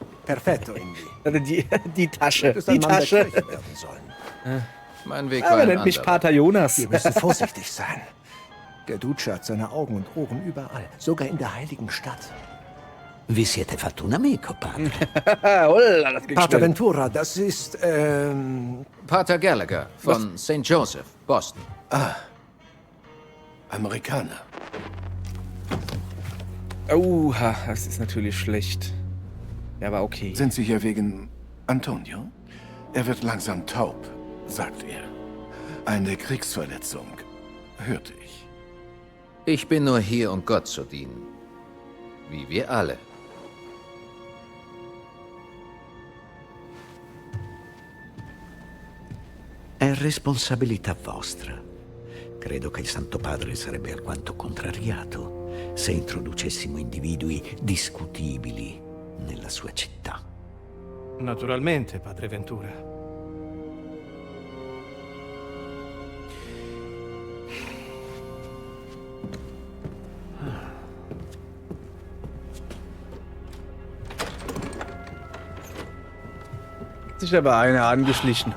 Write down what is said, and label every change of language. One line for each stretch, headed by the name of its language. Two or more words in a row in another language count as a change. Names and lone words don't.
Italian: Perfetto, Indy.
German: Die Tasche. Du bist Die ein Mann der Tasche. Kirche werden sollen. Mein Weg war Aber ein nennt mich anderer. Pater Jonas. Wir müssen vorsichtig sein. Der Duce hat seine Augen und Ohren überall, sogar in der heiligen Stadt.
Italian: Vi siete fatto un amico, padre.
German: Holla, das ging Pater schnell. Ventura, das ist, Pater Gallagher von St. Joseph, Boston. Amerikaner. Oha, das ist natürlich schlecht. Ja, aber okay. Sind Sie hier wegen Antonio? Er wird langsam taub, sagt er. Eine Kriegsverletzung, hörte ich. Ich bin nur hier, um Gott zu dienen. Wie wir alle.
Italian: È responsabilità vostra. Credo che il Santo Padre sarebbe alquanto contrariato se introducessimo individui discutibili nella sua città. Naturalmente, padre Ventura.
German: Sich aber einer angeschlichen.